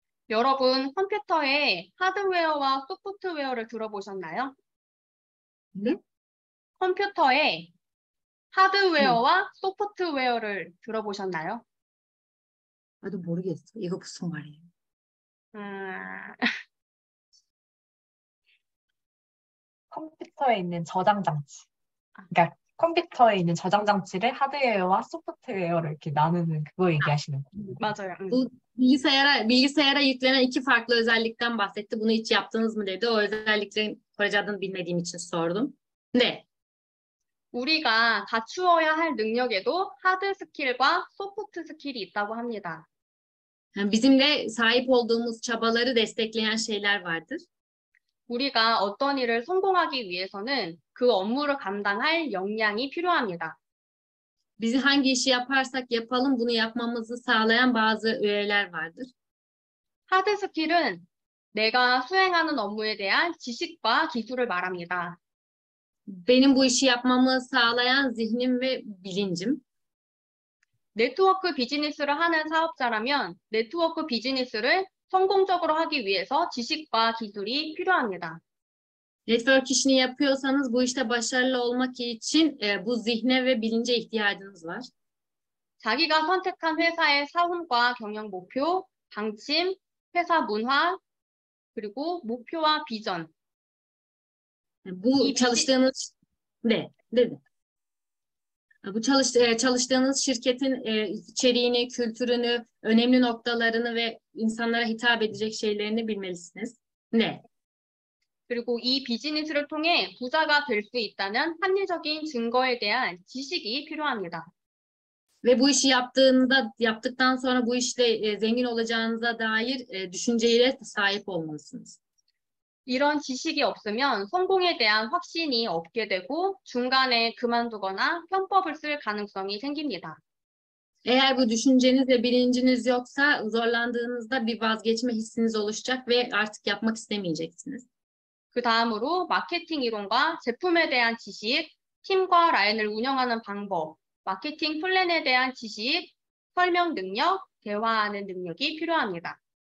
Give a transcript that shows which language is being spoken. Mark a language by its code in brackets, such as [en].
[ko] 여러분 컴퓨터에 하드웨어와 소프트웨어를 들어보셨나요? 네? 컴퓨터에 하드웨어와 소프트웨어를 들어보셨나요? 나도 모르겠어. 이거 무슨 말이에요? 컴퓨터에 있는 저장 장치. 그러니까 컴퓨터에 있는 저장 장치를 하드웨어와 소프트웨어를 이렇게 나누는 그거 얘기하시는 거예요. 맞아요. [tr] Bu bilgisayara yüklenen iki farklı özellikten bahsetti. Bunu hiç yaptınız mı dedi. O özelliklerin Korece adını bilmediğim için sordum. [ko] 네. 우리가 갖추어야 할 능력에도 하드 스킬과 소프트 스킬이 있다고 합니다. [tr] Yani bizim de sahip olduğumuz çabaları destekleyen şeyler vardır. [ko] 우리가 어떤 일을 성공하기 위해서는 그 업무를 감당할 역량이 필요합니다. [tr] Biz hangi işi yaparsak yapalım bunu yapmamızı sağlayan bazı öğeler vardır. [ko] 하드 스킬은 내가 수행하는 업무에 대한 지식과 기술을 말합니다. [tr] Benim bu işi yapmamı sağlayan zihnim ve bilincim. [ko] 네트워크 비즈니스를 하는 사업자라면 네트워크 비즈니스를 성공적으로 하기 위해서 지식과 기술이 필요합니다. [tr] Network işini yapıyorsanız bu işte başarılı olmak için bu zihne ve bilince ihtiyacınız var. [ko] 자기가 선택한 회사의 사훈과 경영 목표, 방침, 회사 문화, 그리고 목표와 비전. [tr] Bu çalıştığınız Bu çalıştığınız şirketin içeriğini, kültürünü, önemli noktalarını ve insanlara hitap edecek şeylerini bilmelisiniz. [ko] 네. 그리고 이 비즈니스를 통해 부자가 될 수 있다는 합리적인 증거에 대한 지식이 필요합니다. [tr] Ve bu işi yaptıktan sonra bu işte zengin olacağınıza dair düşünceye sahip olmalısınız. [ko] 이런 지식이 없으면 성공에 대한 확신이 없게 되고 중간에 그만두거나 편법을 쓸 가능성이 생깁니다. [tr] Eğer bu düşünceniz ve bilinciniz yoksa zorlandığınızda bir vazgeçme hissiniz oluşacak ve artık yapmak istemeyeceksiniz. [ko] 그 다음으로 마케팅 이론과 제품에 대한 지식, 팀과 라인을 운영하는 방법, 마케팅 플랜에 대한 지식, 설명 능력, 대화하는 능력이 필요합니다.